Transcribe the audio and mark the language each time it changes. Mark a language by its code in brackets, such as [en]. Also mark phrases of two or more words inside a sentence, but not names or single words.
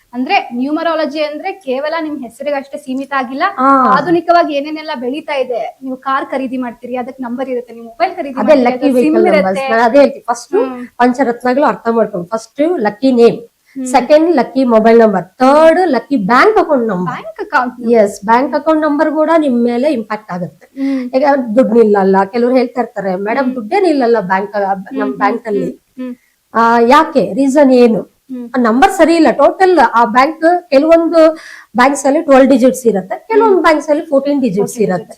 [kn] ಅಂದ್ರೆ ನ್ಯೂಮರಾಲಜಿ ಅಂದ್ರೆ ಕೇವಲ ನಿಮ್ ಹೆಸರಿಗಷ್ಟೇ ಸೀಮಿತ ಆಗಿಲ್ಲ. ಆಧುನಿಕವಾಗಿ ಏನೇನೆಲ್ಲ ಬೆಳೀತಾ ಇದೆ. ನೀವು ಕಾರ್ ಖರೀದಿ ಮಾಡ್ತೀರಿ, ಅದಕ್ಕೆ ನಂಬರ್ ಇರುತ್ತೆ. ನೀವು ಮೊಬೈಲ್ ಖರೀದಿ ಅದೇ ಲಕ್ಕಿ ಮಾಡ್ತೀರಿ, ಸಿಮ್ [en] vehicle numbers. [kn] ಇರುತ್ತೆ. ನಾನು ಅದೇ ಹೇಳ್ತೀನಿ, ಫಸ್ಟ್ ಪಂಚರತ್ನಗಳು ಅರ್ಥ ಮಾಡ್ಕೊಂಡು, [en] first lucky name, second lucky mobile number, third lucky bank account number. bank account, [kn] ಎಸ್, [en] bank account number [kn] ಕೂಡ ನಿಮ್ ಮೇಲೆ ಇಂಪ್ಯಾಕ್ಟ್ ಆಗುತ್ತೆ. ಈಗ ದುಡ್ಡು ನಿಲ್ಲಲ್ಲ, ಕೆಲವ್ರು ಹೇಳ್ತಾ ಇರ್ತಾರೆ ಮೇಡಮ್ ದುಡ್ಡೇ ನಿಲ್ಲಲ್ಲ ನಮ್ ಬ್ಯಾಂಕ್ ಅಲ್ಲಿ. ಯಾಕೆ, ರೀಸನ್ ಏನು? ನಂಬರ್ ಸರಿ ಇಲ್ಲ. ಟೋಟಲ್ ಆ ಬ್ಯಾಂಕ್, ಕೆಲವೊಂದು ಬ್ಯಾಂಕ್ಸ್ ಅಲ್ಲಿ 12 ಡಿಜಿಟ್ಸ್ ಇರುತ್ತೆ, ಕೆಲವೊಂದು ಬ್ಯಾಂಕ್ಸ್ ಅಲ್ಲಿ 14 ಡಿಜಿಟ್ಸ್ ಇರುತ್ತೆ.